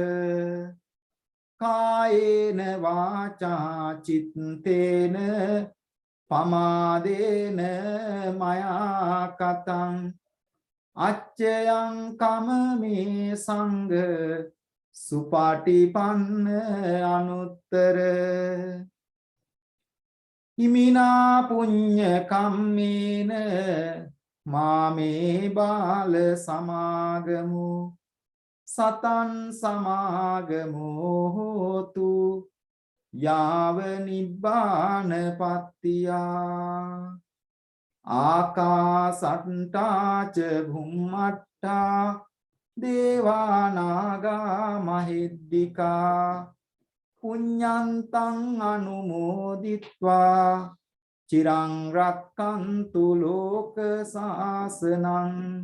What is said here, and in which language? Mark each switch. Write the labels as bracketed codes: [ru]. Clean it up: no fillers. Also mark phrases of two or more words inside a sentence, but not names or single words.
[pi] කායේන වාචා චිත්තේන පමාදේන මයා කතං අච්චයං කමමේ සංඝ සුපාටිපන්න අනුත්තර හිමිනා පුඤ්ඤ කම්මේන මාමේ බාල සමාගමු සතන් සමාගමෝ හෝතු යාව නිබ්බාන පත්තියා ආකාසට්ටා ච භුම්මට්ටා දේවානාගා මහිද්దికා පුඤ්ඤන්තං අනුමෝදිත්වා චිරං රක්ඛන්තු ලෝක සාසනං